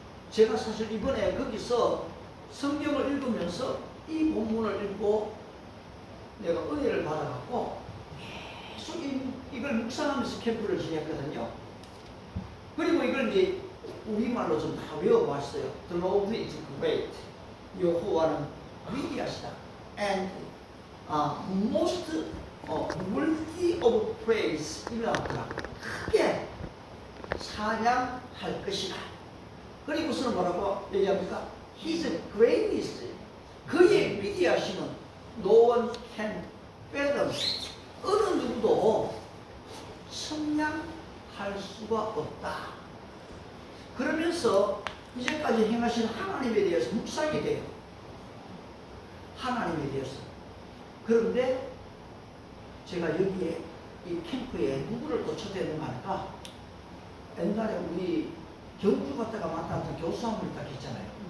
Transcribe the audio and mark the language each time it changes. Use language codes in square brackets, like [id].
[ko] 제가 사실 이번에 거기서 성경을 읽으면서 이 본문을 읽고 내가 은혜를 받아갖고 계속 이걸 묵상하면서 캠프를 지냈거든요. 그리고 이걸 이제 우리말로 좀 다 외워봤어요. [en] The Lord is great. [ko] 여호와는 위대하시다. [en] And most worthy of praise. [ko] 이거 나왔더라고요. 크게 찬양할 것이다. 그리고서는 뭐라고 얘기합니까? [en] His greatness. [ko] 그의 위대하심은 [en] no one can fathom. [ko] 어느 누구도 측량할 수가 없다. 그래서 이제까지 행하신 하나님에 대해서 묵상이 돼요. 하나님에 대해서. 그런데 제가 여기에 이 캠프에 누구를 또 초대했는가 하니까 옛날에 우리 경주 갔다가 만났던 교수 한 분이 딱 있잖아요.